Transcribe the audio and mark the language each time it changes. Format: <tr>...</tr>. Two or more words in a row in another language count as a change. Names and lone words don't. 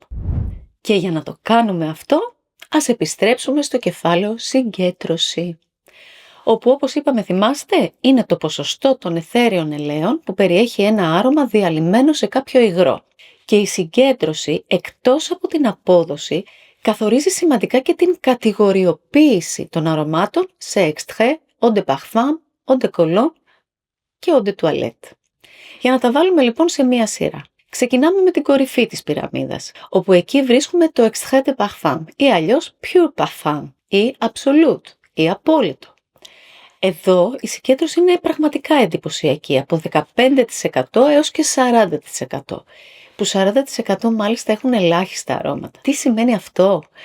<el>Και για να το κάνουμε αυτό, ας επιστρέψουμε στο κεφάλαιο συγκέντρωση, όπου όπως είπαμε θυμάστε είναι το ποσοστό των αιθέριων ελαίων που περιέχει ένα άρωμα διαλυμένο σε κάποιο υγρό. Και η συγκέντρωση εκτός από την απόδοση καθορίζει σημαντικά και την κατηγοριοποίηση των αρωμάτων σε</el> <fr>extrait, eau de parfum, eau de cologne</fr> <el>και</el> <fr>eau de toilette.</fr> <el>Για να τα βάλουμε λοιπόν σε μία σειρά. Ξεκινάμε με την κορυφή της πυραμίδας, όπου εκεί βρίσκουμε το</el> <fr>extrait de parfum</fr> <el>ή αλλιώς</el> <fr>pure parfum</fr> <el>ή absolute ή απόλυτο. Εδώ η συγκέντρωση είναι πραγματικά εντυπωσιακή, από 15% έως και 40%, που 40% μάλιστα έχουν ελάχιστα αρώματα. Τι σημαίνει αυτό?</el>